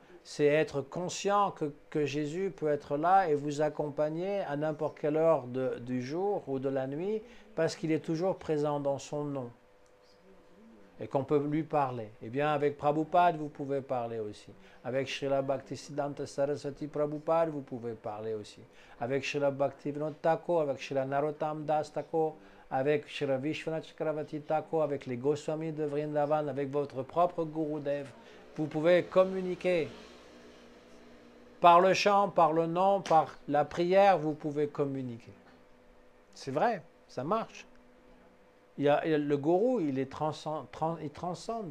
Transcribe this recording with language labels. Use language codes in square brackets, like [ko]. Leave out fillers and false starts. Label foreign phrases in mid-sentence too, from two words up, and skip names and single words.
[fr] C'est être conscient que Jésus peut être là et vous accompagner à n'importe quelle heure du jour ou de la nuit parce qu'il est toujours présent dans son nom et qu'on peut lui parler. Eh bien, avec Prabhupada, vous pouvez parler aussi. Avec Srila Bhaktisiddhanta Saraswati Prabhupada, vous pouvez parler aussi. Avec Srila Bhaktivinoda Thakur, avec Srila Narottam Das Thakur, avec Srila Vishwanath Chakravarti Thakur, avec les Goswamis de Vrindavan, avec votre propre Gurudev. Vous pouvez communiquer. Par le chant, par le nom, par la prière, vous pouvez communiquer. C'est vrai, ça marche. Le gourou, il transcende.